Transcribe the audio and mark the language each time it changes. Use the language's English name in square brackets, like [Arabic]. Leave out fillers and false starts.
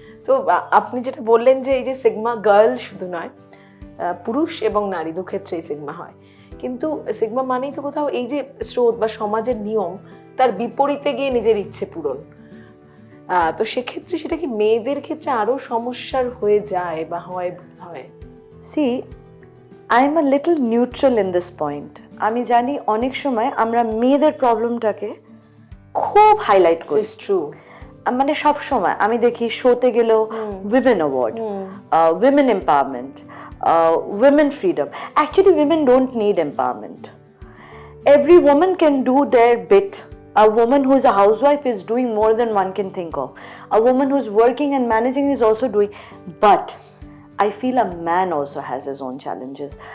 [Bangla] তো আপনি যেটা বললেন যে এই যে সিগমা গার্ল শুধু নয়, পুরুষ এবং নারী দু ক্ষেত্রেই সিগমা হয়, কিন্তু সিগমা মানেই তো কোথাও এই যে স্রোত বা সমাজের নিয়ম তার বিপরীতে গিয়ে নিজের ইচ্ছে পূরণ। তো সেক্ষেত্রে সেটা কি মেয়েদের ক্ষেত্রে আরো সমস্যার হয়ে যায় বা হয়? [English] See, I am a little neutral in this point. [Bangla] আমি জানি অনেক সময় আমরা মেয়েদের প্রবলেমটাকে খুব হাইলাইট করি। [English] It's true। [Bangla] মানে সব সময় আমি দেখি শোতে গেলেও [English] Women award, women empowerment, women freedom. Actually women don't need empowerment. Every woman can do their bit. A woman who is a housewife is doing more than one can think of. A woman who is working and managing is also doing. But I feel a man also has his own challenges.